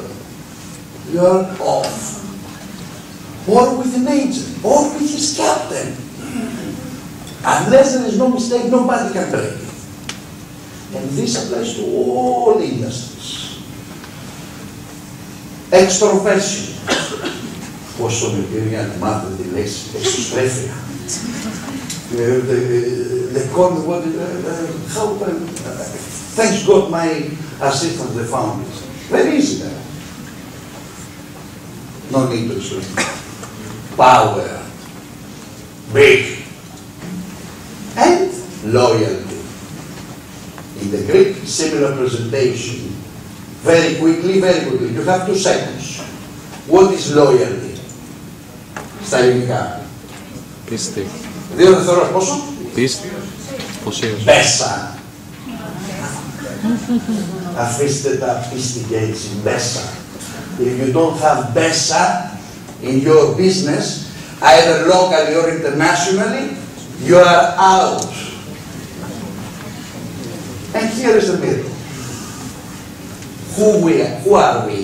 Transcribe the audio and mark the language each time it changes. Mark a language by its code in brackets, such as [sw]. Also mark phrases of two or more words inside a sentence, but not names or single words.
[en] You are off. Or with an agent, or with his captain. Unless there is no mistake, nobody can break it. And this applies to all industries. Extroversion. [el] Πόσο με πήρε για να μάθω τη λέξη εξωστρέφεια. [en] They call me thanks God my assistant they found it. Very easy there. No need to explain. Power. Big. And loyalty. In the Greek, similar presentation. Very quickly. You have 2 seconds. What is loyalty? [el] Στα ελληνικά. Πίστη. 2 δευτερόλεπτα πόσο? Πίστη. Ποσίως. Μπέσα. Αφήστε τα πίστη και έτσι. Μπέσα. [en] If you don't have μπέσα in your business, either locally or internationally, you are out. And here is the middle. Who are we?